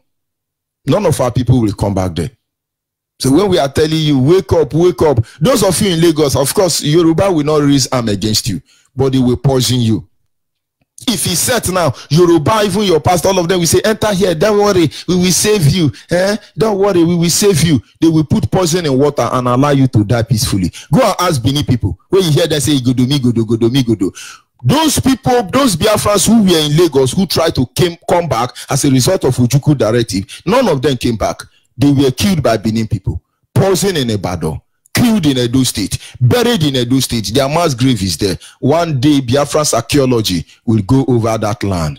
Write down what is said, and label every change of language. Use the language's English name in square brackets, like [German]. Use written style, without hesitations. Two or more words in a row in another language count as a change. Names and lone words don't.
[English] None of our people will come back there. So when we are telling you, wake up, wake up, those of you in Lagos, of course, Yoruba will not raise arm against you, but they will poison you. If he said now, Yoruba, even your pastor, all of them will say, enter here, don't worry, we will save you. Don't worry, we will save you. They will put poison in water and allow you to die peacefully. Go and ask Benin people. When you hear them say, Godo, mi godo, godo, mi godo. Those people, those Biafrans who were in Lagos, who tried to come back as a result of Ojukwu directive, none of them came back. They were killed by Benin people. Poison in Ibadan. Killed in Edo State, buried in Edo State. Their mass grave is there. One day, Biafran's archaeology will go over that land.